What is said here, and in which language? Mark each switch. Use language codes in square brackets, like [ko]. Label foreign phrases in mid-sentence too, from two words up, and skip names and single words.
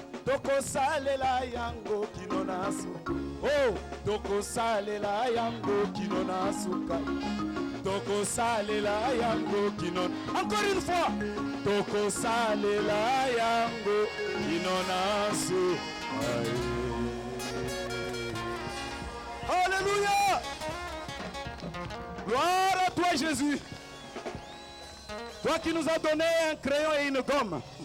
[ln] Tokosalela yango kino na suka. Oh, tokosalela yango kino na suka. Tokosalela yango kino. [fr] Encore une fois. [ln] Tokosalela yango kino na suka. [fr] Alléluia. Gloire à toi, Jésus. Toi qui nous as donné un crayon et une gomme.